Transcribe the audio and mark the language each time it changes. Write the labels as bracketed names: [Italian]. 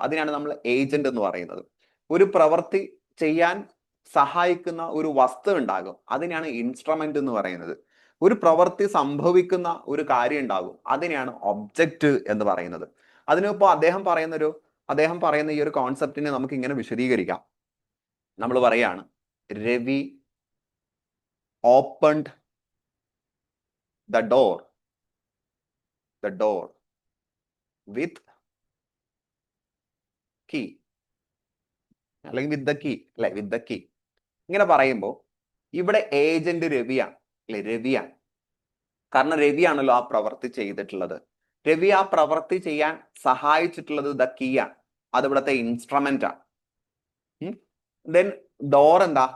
[Malayalam] അതിനാണ് നമ്മൾ ഏജന്റ് എന്ന് പറയുന്നത്. ഒരു പ്രവൃത്തി ചെയ്യാൻ സഹായിക്കുന്ന ഒരു വസ്തു ഉണ്ടാകും. അതിനെയാണ് ഇൻസ്ട്രുമെന്റ് എന്ന് പറയുന്നത്. ഒരു പ്രവൃത്തി സംഭവിക്കുന്ന ഒരു കാര്യം ഉണ്ടാകും. അതിനെയാണ് ഒബ്ജക്റ്റ് എന്ന് പറയുന്നത്. അതിനിപ്പോ അദ്ദേഹം പറയുന്ന ഈ ഒരു കോൺസെപ്റ്റിനെ നമുക്ക് ഇങ്ങനെ വിശദീകരിക്കാം. [English] നമ്മൾ പറയാണ്, Ravi opened the door with key, [Malayalam] അല്ലെങ്കിൽ [English] with the key, അല്ലെ, with the key. [Malayalam] ഇങ്ങനെ പറയുമ്പോൾ ഇവിടെ ഏജന്റ് രവിയാണ്, അല്ലെ, രവിയാണ്. കാരണം രവിയാണല്ലോ ആ പ്രവൃത്തി ചെയ്തിട്ടുള്ളത്. രവി ആ പ്രവൃത്തി ചെയ്യാൻ സഹായിച്ചിട്ടുള്ളത് ദ കീ ആണ്. അത് ഇവിടുത്തെ ഇൻസ്ട്രുമെന്റ് ആണ്. ദെൻ ഡോർ എന്താ?